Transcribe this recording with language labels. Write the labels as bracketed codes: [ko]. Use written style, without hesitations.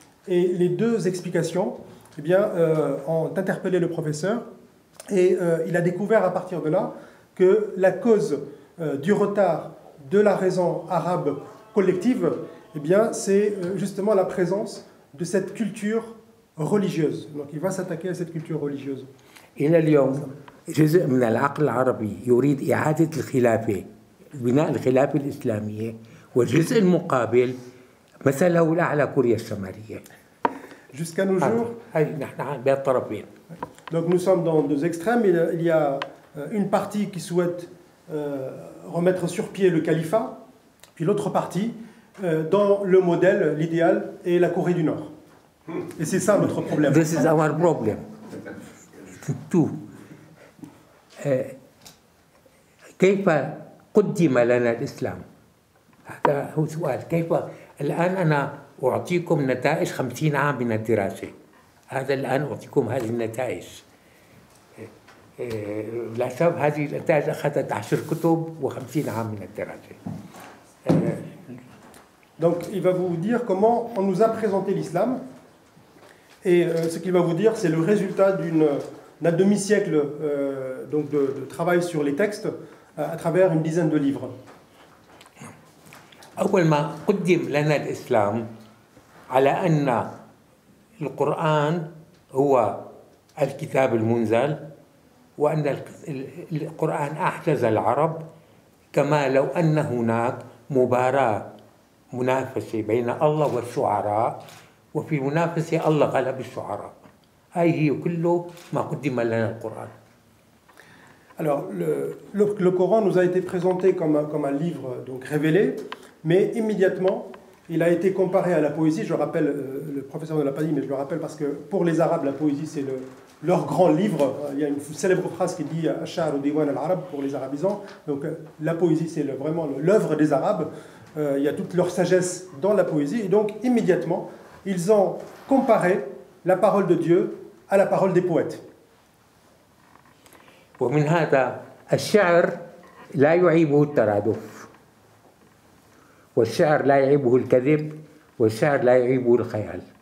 [fr] Et les deux explications eh bien, ont interpellé le professeur et il a découvert à partir de là que la cause du retard de la raison arabe collective, eh bien, c'est justement la présence de cette culture religieuse. Donc il va s'attaquer à cette culture religieuse. [ar] إلى اليوم جزء من العقل العربي يريد إعادة الخلافة بناء الخلافة الإسلامية، والجزء المقابل مثله الأعلى كوريا الشمالية. [fr] Jusqu'à nos jours, [ar] نحن بين الطرفين. [fr] donc nous sommes dans deux extrêmes. Il y a une partie qui souhaite remettre sur pied le califat, puis l'autre partie dans le modèle, l'idéal, est la Corée du Nord. Et c'est ça notre problème. [en] This is our problem. Two. [ar] كيف قدم لنا الإسلام؟ هذا هو سؤال. كيف الآن أنا أعطيكم نتائج 50 عام من الدراسة، هذا الآن أعطيكم هذه النتائج. للأسف هذه النتائج أخذت 10 كتب و50 عام من الدراسة. [fr] Donc il va vous dire comment on nous a présenté l'islam, et ce qu'il va vous dire c'est le résultat d'un demi-siècle donc de travail sur les textes à travers une dizaine de livres. [ar] أول ما قدم لنا الإسلام على أن القرآن هو الكتاب المنزل، وأن القرآن أعجز العرب، كما لو أن هناك مباراة منافسة بين الله والشعراء، وفي المنافسة الله غلب الشعراء. هاي هي كله ما قدم لنا القرآن. [fr] Alors le Coran nous a été présenté comme un livre donc révélé, mais immédiatement il a été comparé à la poésie. Je rappelle, le professeur ne l'a pas dit, mais je le rappelle parce que pour les Arabes, la poésie c'est leur grand livre. Il y a une célèbre phrase qui dit « [ar] Ash'ar ou diwan al-Arab [fr] » pour les arabisants. Donc la poésie c'est vraiment l'œuvre des Arabes. Il y a toute leur sagesse dans la poésie. Et donc immédiatement, ils ont comparé la parole de Dieu à la parole des poètes. [ar] ومن هذا الشعر لا يعيبه الترادف، والشعر لا يعيبه الكذب، والشعر لا يعيبه الخيال.